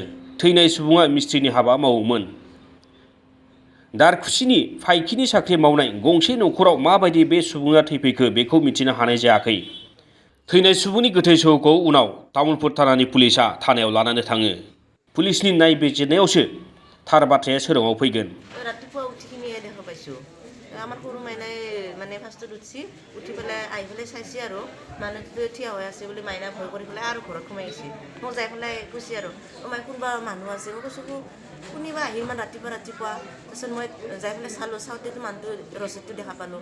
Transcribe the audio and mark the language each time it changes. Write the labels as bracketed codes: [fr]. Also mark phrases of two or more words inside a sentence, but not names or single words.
[brx] थैनाय सुबुङा मिस्ट्रिनि हाबा मावोमोन। दारखुसिनि फाइखिनि साख्रि मावनाय गंसे न'खराव माबायदि बे सुबुङा थैफैखो बेखौ मिथिनो हानाय जायाखै। थैनाय सुबुंनि गोथै सह'खौ उनाव तामुलपुर थानानि पुलिसा थानायाव लानानै थाङो। पुलिसनि नायबिजिरनायावसो थार बाथ्राया सोराङाव फैगोन। [as] ৰাতিপুৱা উঠিখিনিয়ে দেখা পাইছোঁ। আমাৰ সৰু মাইনাই মানে ফাৰ্ষ্টত উঠি পেলাই আহি পেলাই চাইছে আৰু মানুহটো থিয় হৈ আছে বুলি মাইনা ভয় কৰি পেলাই আৰু ঘৰত সোমাই গৈছে। মোক যাই পেলাই কৈছে আৰু মাই কোনোবা মানুহ আছে। মই কৈছোঁ কোনোবা আহি ইমান ৰাতিপুৱা তাৰপিছত মই যাই পেলাই চাওঁতেতো মানুহটো ৰচিদটো দেখা পালোঁ।